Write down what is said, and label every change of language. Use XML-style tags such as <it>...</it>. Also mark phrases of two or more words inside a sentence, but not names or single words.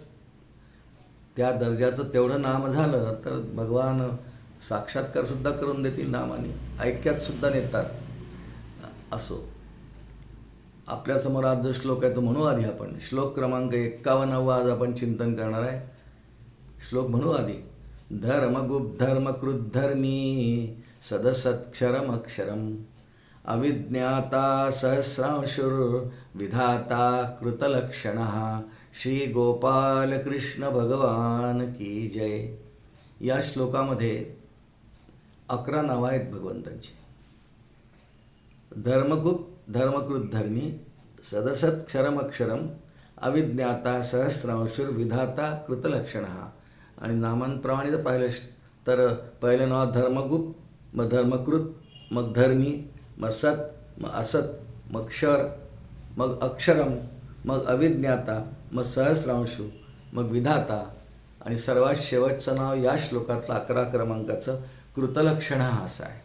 <mr>त्या दर्जाचं तेवढं नाम झालं तर भगवान साक्षात्कारसुद्धा करून देतील नामाने, ऐक्यातसुद्धा नेतात। असो, आपल्यासमोर आज जो श्लोक आहे तो म्हणू आधी आपण। श्लोक क्रमांक 51 आज आपण चिंतन करणार आहे। श्लोक म्हणू आधी।</mr> <sa>धर्मकृद्धर्मी सदसत्क्षरमक्षरम अविज्ञाता सहस्रांशुर्विधाता कृतलक्षणः</sa> <hi>श्री गोपाल कृष्ण भगवान की जय।</hi> <mr>या श्लोकामध्ये 11 नावं आहेत भगवंतांची।</mr> <sa>धर्मकृद्धर्मी सदसत्क्षरमक्षरम अविज्ञाता सहस्रांशुर्विधाता कृतलक्षणः।</sa> <mr>आणि नामांप्रमाणे जर पाहिलं तर पहिलं नाव धर्मगुप्त, मग धर्मकृत, मग धर्मी, मग सत, मग असत, मग क्षर, मग अक्षरम, मग अविज्ञाता, मग सहस्रांशु, मग विधाता, आणि सर्वात शेवटचं नाव या श्लोकातलं 11 क्रमांकाचं कृतलक्षण असं आहे।</mr>